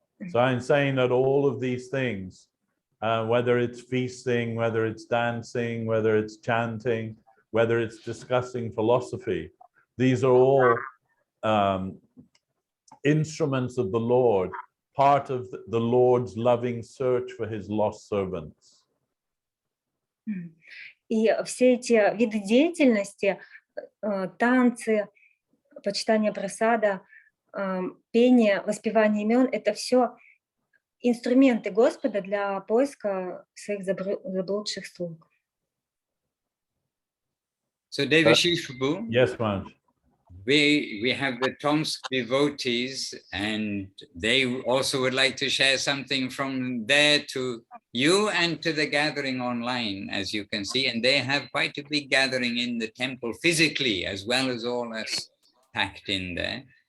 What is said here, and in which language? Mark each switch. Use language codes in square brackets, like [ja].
[en] So I'm saying that all of these things, whether it's feasting, whether it's dancing, whether it's chanting, whether it's discussing philosophy, these are all instruments of the Lord, part of the Lord's loving search for his lost servants. [ru] И все эти виды деятельности, танцы, почитание прасада, пение, воспевание имен, это все инструменты Господа для поиска своих заблудших слуг. [en] So Devashish Prabhu, Yes, Maharaj. we have the Tomsk devotees, and they also would like to share something from there to you and to the gathering online, as you can see, and they have quite a big gathering in the temple physically, as well as all us packed in there.